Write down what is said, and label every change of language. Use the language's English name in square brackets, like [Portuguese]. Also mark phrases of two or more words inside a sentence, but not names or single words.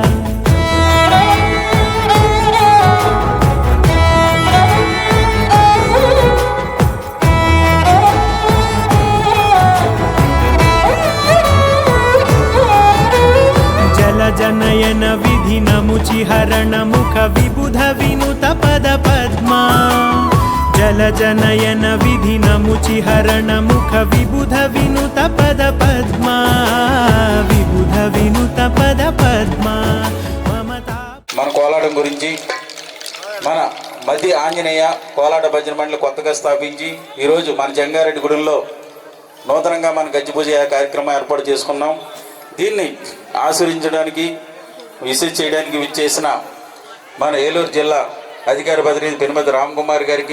[Sanskrit] जनयन विधि नमुचिहरण मुख विबुध विनुत पद पद्मा जल जनयन विधि नमुचिहरण मुख विबुध विनुत पद पद्मा विबुध विनुत पद पद्मा [Telugu] మన కోలాటం గురించి మన మధ్య ఆంజనేయ కోలాట భజన మండలి కొత్తగా స్థాపించి ఈరోజు మన జంగారెడ్డి గుడిలో నూతనంగా మన గజ్జి పూజ కార్యక్రమం ఏర్పాటు చేసుకున్నాం. దీన్ని ఆశీర్వదించడానికి విసిట్ చేయడానికి విచ్చేసిన మన ఏలూరు జిల్లా అధికార ప్రతినిధి పెనుమతి రామ్ కుమార్ గారికి,